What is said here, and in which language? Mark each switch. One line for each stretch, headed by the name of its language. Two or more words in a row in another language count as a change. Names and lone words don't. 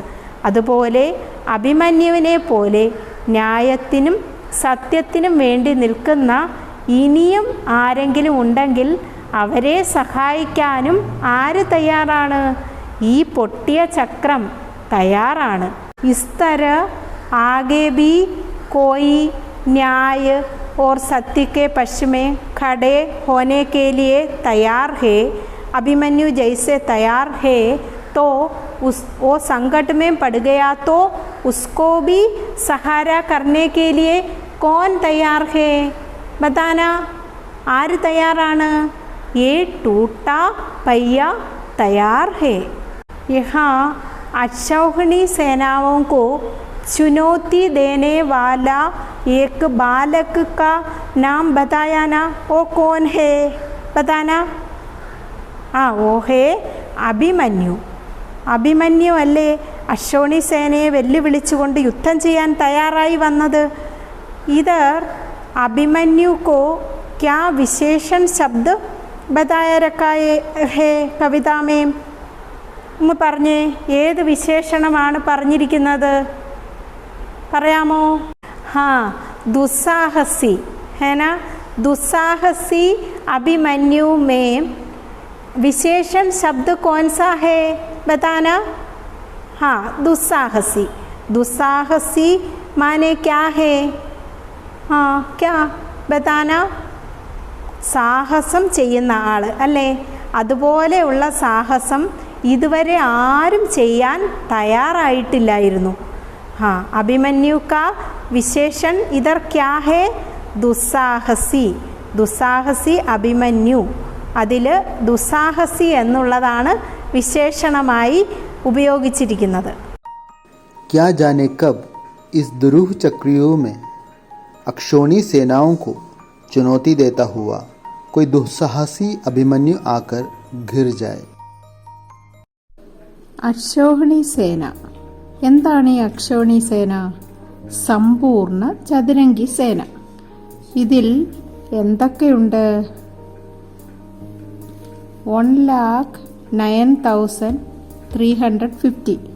Malayalam: അതുപോലെ അഭിമന്യുവിനെ പോലെ ന്യായത്തിനും സത്യത്തിനും വേണ്ടി നിൽക്കുന്ന ഇനിയും ആരെങ്കിലും ഉണ്ടെങ്കിൽ അവരെ സഹായിക്കാനും ആര് തയ്യാറാണ്? ഈ പൊട്ടിയ ചക്രം തയ്യാറാണ്.
Hindi: इस तरह आगे भी कोई न्याय और सत्य के पक्ष में खड़े होने के लिए तैयार है, अभिमन्यु जैसे तैयार है, तो वो संकट में पड़ गया तो उसको भी सहारा करने के लिए कौन तैयार है? बताना,
Malayalam: ആര് തയ്യാറാണ്?
Hindi: ये टूटा पहिया तैयार है. यहाँ अक्षौहिणी सेनाओं को चुनौती देने वाला एक बालक का नाम बताया ना, वो कौन है? बताना. वो है അഭിമന്യു.
Malayalam: അഭിമന്യു അല്ലേ അക്ഷൗണി സേനയെ വെല്ലുവിളിച്ചുകൊണ്ട് യുദ്ധം ചെയ്യാൻ തയ്യാറായി വന്നത്?
Hindi: ഇതർ അഭിമന്യു को क्या विशेषण शब्द बताया रखा है कविता में?
Malayalam: പറഞ്ഞേ, ഏത് വിശേഷണമാണ് പറഞ്ഞിരിക്കുന്നത്? പറയാമോ?
Hindi: दुस्साहसी है ना. दुस्साहसी अभिमन्यु में विशेषण शब्द कौन सा है? बताना. दुस्साहसी. दुस्साहसी माने क्या है? क्या बताना.
Malayalam: സാഹസം ചെയ്യുന്ന ആൾ അല്ലേ? അതുപോലെയുള്ള സാഹസം ഇതുവരെ ആരും ചെയ്യാൻ തയ്യാറായിട്ടില്ലായിരുന്നു.
Hindi: अभिमन्यु का विशेषण इधर क्या है? दुस्साहसी. दुस्साहसी अभिमन्यु.
Malayalam: അതിൽ ദുസ്സാഹസി എന്നുള്ളതാണ് വിശേഷണമായി ഉപയോഗിച്ചിരിക്കുന്നത്.
Hindi: क्या जाने कब इस दुरूह चक्रव्यूह में अक्षौणी सेनाओं को चुनौती देता हुआ कोई दुस्साहसी अभिमन्यु आकर घिर जाए.
Malayalam: അക്ഷൗഹിണി സേന. എന്താണ് ഈ അക്ഷൗണി സേന? സമ്പൂർണ്ണ ചതുരംഗി സേന. ഇതിൽ എന്തൊക്കെയുണ്ട്? 1,09,350.